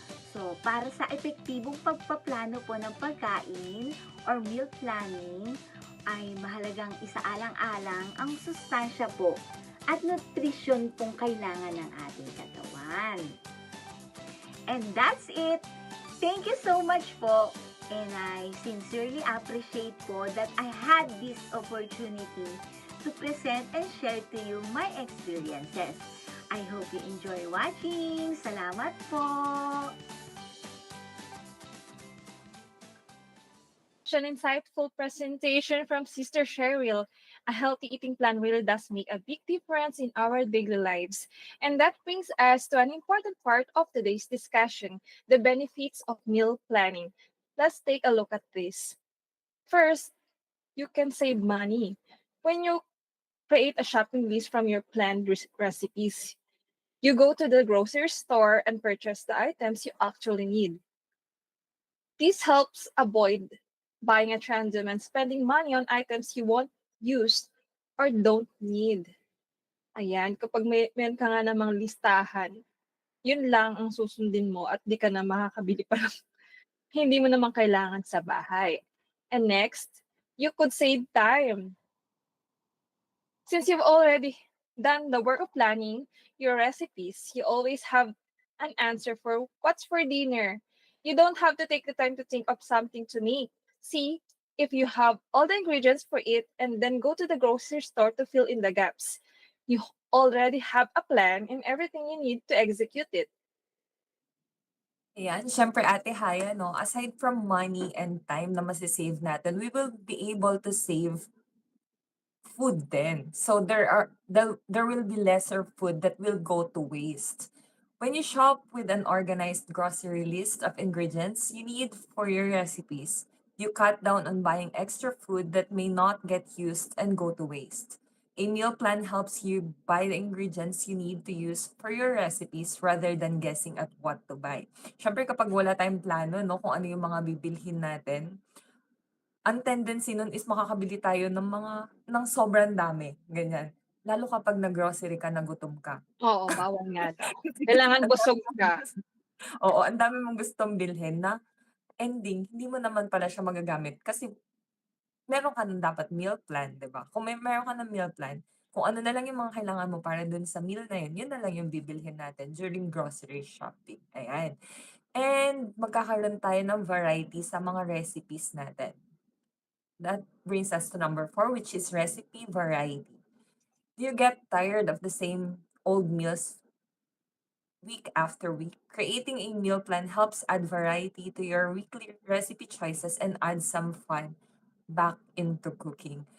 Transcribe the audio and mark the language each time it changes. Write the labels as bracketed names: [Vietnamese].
[Filipino] So, para sa epektibong pagpaplano po ng pagkain or meal planning, ay mahalagang isaalang-alang ang sustansya po at nutrisyon pong kailangan ng ating katawan. [English] And that's it. Thank you so much po. And I sincerely appreciate po that I had this opportunity to present and share to you my experiences. I hope you enjoy watching. [Filipino] Salamat po. [English] An insightful presentation from Sister Cheryl. A healthy eating plan really does make a big difference in our daily lives. And that brings us to an important part of today's discussion, the benefits of meal planning. Let's take a look at this. First, you can save money. When you create a shopping list from your planned recipes, you go to the grocery store and purchase the items you actually need. This helps avoid buying at random and spending money on items you won't use or don't need. [Filipino] Ayan, kapag meron ka nga namang listahan, yun lang ang susundin mo at di ka na makakabili pa ng hindi mo naman kailangan sa bahay. [English] And next, you could save time. Since you've already done the work of planning your recipes, you always have an answer for what's for dinner. You don't have to take the time to think of something to make. See if you have all the ingredients for it and then go to the grocery store to fill in the gaps. You already have a plan and everything you need to execute it. [Filipino] Ayan, syempre Ate Haya, no, [English] aside from money and time [Filipino] na masisave natin, [English] we will be able to save food then. So there will be lesser food that will go to waste. When you shop with an organized grocery list of ingredients you need for your recipes, you cut down on buying extra food that may not get used and go to waste. A meal plan helps you buy the ingredients you need to use for your recipes rather than guessing at what to buy. [Filipino] Siyempre kapag wala tayong plano, no, kung ano yung mga bibilhin natin, ang tendency nun is makakabili tayo ng sobrang dami, ganyan. Lalo kapag nag-grocery ka, nagutom ka. Oo, bawal nga daw. Kailangan Ang dami busog mong ka. oo, ang dami mong gustong bilhin na ending, hindi mo naman pala siya magagamit kasi meron ka ng dapat meal plan, 'di ba? Kung meron ka ng meal plan, kung ano na lang yung mga kailangan mo para dun sa meal na yun na lang yung bibilhin natin [English] during grocery shopping. [Filipino] Ayan. And magkakaroon tayo ng variety sa mga recipes natin. [English] That brings us to number 4, which is recipe variety. Do you get tired of the same old meals week after week? Creating a meal plan helps add variety to your weekly recipe choices and add some fun back into cooking.